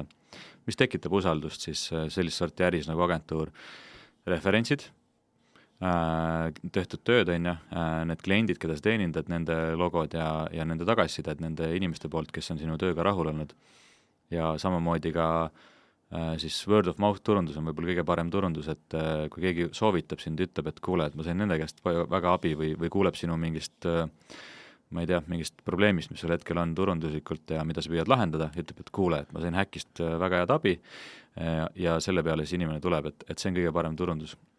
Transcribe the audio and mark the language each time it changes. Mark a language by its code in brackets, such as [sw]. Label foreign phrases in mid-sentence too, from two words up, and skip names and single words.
[et] Mis tekitab usaldust, siis sellist sorti äris nagu agentuur, referentsid, tehtud tööd, need kliendid, keda sa teenindad, nende logod ja nende tagasisided nende inimeste poolt, kes on sinu tööga rahul olnud. Ja samamoodi ka siis [en] word of mouth [et] turundus on võib-olla kõige parem turundus, et kui keegi soovitab sind, ütleb, et kuule, et ma sain nende käest väga abi või kuuleb sinu mingist, ma ei tea, mingist probleemist, mis sul hetkel on turunduslikult ja mida sa püüad lahendada, ütleb, et kuule, et ma sain Häkist väga head abi ja selle peale siis inimene tuleb, et see on kõige parem turundus.